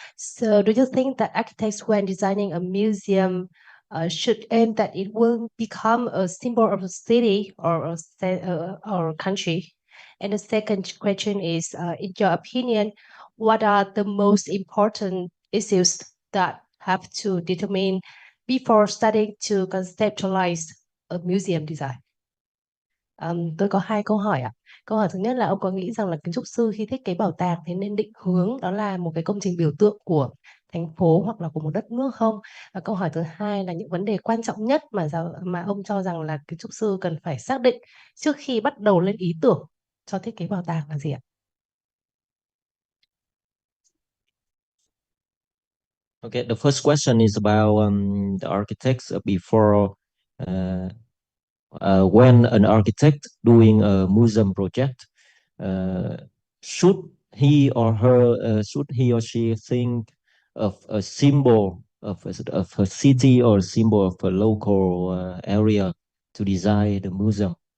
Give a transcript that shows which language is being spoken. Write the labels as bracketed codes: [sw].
[en] So, do you think that architects, when designing a museum, should aim that it will become a symbol of a city or or a country? And the second question is, in your opinion, what are the most important issues that have to determine before starting to conceptualize a museum design? [vi] Tôi có hai câu hỏi ạ. Câu hỏi thứ nhất là ông có nghĩ rằng là kiến trúc sư khi thiết kế bảo tàng thì nên định hướng đó là một cái công trình biểu tượng của thành phố hoặc là của một đất nước không? Và câu hỏi thứ hai là những vấn đề quan trọng nhất mà ông cho rằng là kiến trúc sư cần phải xác định trước khi bắt đầu lên ý tưởng cho thiết kế bảo tàng là gì ạ? [en] Okay, the first question is about the architects before uh, when an architect doing a museum project, uh, should should he or she think of a symbol of a city or a symbol of a local area to design the museum?